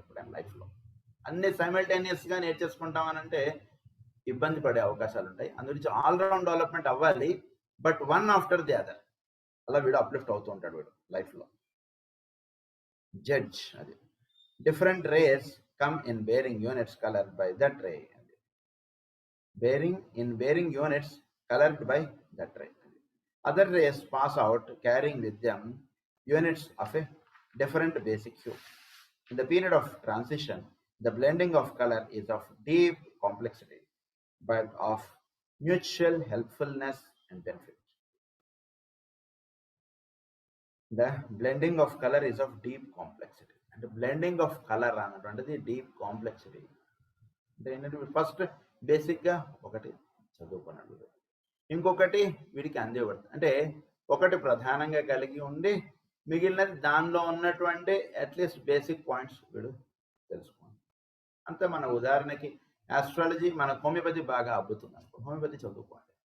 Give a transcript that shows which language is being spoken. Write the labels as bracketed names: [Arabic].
[Telugu] ఎప్పుడైనా లైఫ్లో అన్ని సైమల్టేనియస్గా నేర్చేసుకుంటామనంటే ఇబ్బంది పడే అవకాశాలు ఉంటాయి. అందుగురించి ఆల్రౌండ్ డెవలప్మెంట్ అవ్వాలి, [English] but one after the other [Telugu] అలా వీడు అప్లిఫ్ట్ అవుతూ ఉంటాడు వీడు లైఫ్లో. [English] జడ్జ్ అది different rays come in bearing units coloured by that ray. bearing units colored by that ray. Other rays pass out carrying with them units of a different basic hue. In the period of transition, the blending of color is of deep complexity, but of mutual helpfulness and benefit. The blending of color is of deep complexity. And the blending of color and the deep complexity. [Telugu] First బేసిక్గా ఒకటి చదువుకున్నాడు, ఇంకొకటి వీడికి అందేపడుతుంది. అంటే ఒకటి ప్రధానంగా కలిగి ఉండి మిగిలినది దానిలో ఉన్నటువంటి అట్లీస్ట్ బేసిక్ పాయింట్స్ వీడు తెలుసుకోండి. అంతే. మన ఉదాహరణకి ఆస్ట్రాలజీ, మన హోమియోపతి బాగా అబ్బుతుంది అనుకో, హోమియోపతి చదువుకోండి.